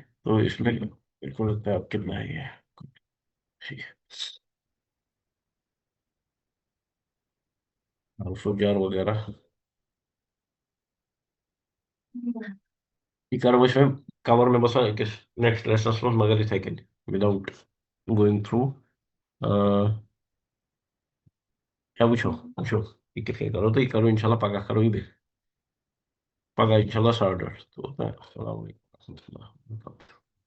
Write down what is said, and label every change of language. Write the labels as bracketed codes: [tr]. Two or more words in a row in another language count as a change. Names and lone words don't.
[ur] تو اس میں میرے کو لگتا ہے آپ کتنا ہے یہ، ٹھیک ہے، حرف و جار وغیرہ [ks] یہ کرو [ur] اس میں کور میں [ks] بسا أکس [en] next lessons [ks] منٛز مگر یِتھے کٔنۍ [en] without going through [ks] کیا وٕچھو وٕچھو یہ کِتھ کٔنۍ کرو تہٕ یہِ کرو انشاءاللہ پگاہ کرو یہِ بیٚیہِ پگاہ انشاءاللہ 8:30 توٚتام [ar] السلام علیکم ورحمۃ اللہ وبرکاتہ